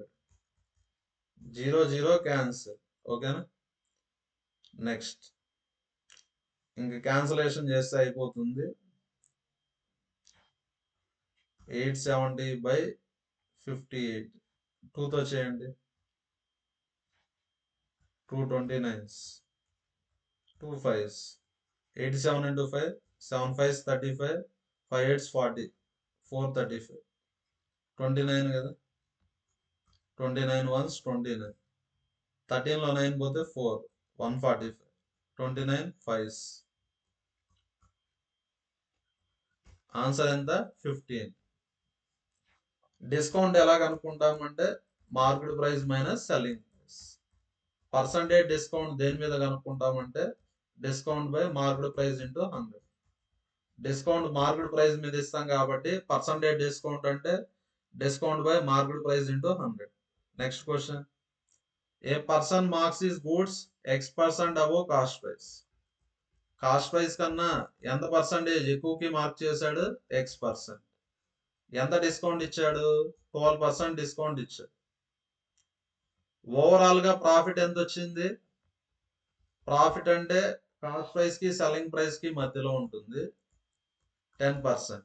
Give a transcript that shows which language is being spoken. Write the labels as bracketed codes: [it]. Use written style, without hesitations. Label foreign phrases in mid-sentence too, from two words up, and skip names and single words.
[te] 0 0 క్యాన్సిల్. ఓకేనా. నెక్స్ట్ ఇంక క్యాన్సిలేషన్ చేస్తే అయిపోతుంది. 870/58 2తో చేయండి. [en] 229s, 2 5s, 87 into 5, 7 5s 35, 5 8s 40, 435, 29 కదా. [te] 29 1s 29, 13లో 9 పోతే 4, 145, 29 5s. ఆన్సర్ ఎంత? 15. డిస్కౌంట్ ఎలా కనుక్కుంటామంటే [en] market price minus selling price. percentage discount [te] దేని మీద కనుక్కుంటామంటే [en] discount by market price into 100. discount market price [te] మీద ఇస్తాం కాబట్టి [en] percentage discount [te] అంటే [en] Discount by market price into 100. Next question. A person marks his goods X% above cost price. cost price [te] కన్నా ఎంత పర్సంటేజ్ ఎక్కువకి మార్క్ చేశాడు? X%. ఎంత డిస్కౌంట్ ఇచ్చాడు? 12% డిస్కౌంట్ ఇచ్చాడు. ఓవరాల్ గా ప్రాఫిట్ ఎంత వచ్చింది? ప్రాఫిట్ అంటే [en] cost price [te] కి [en] selling price [te] కి మధ్యలో ఉంటుంది, 10%.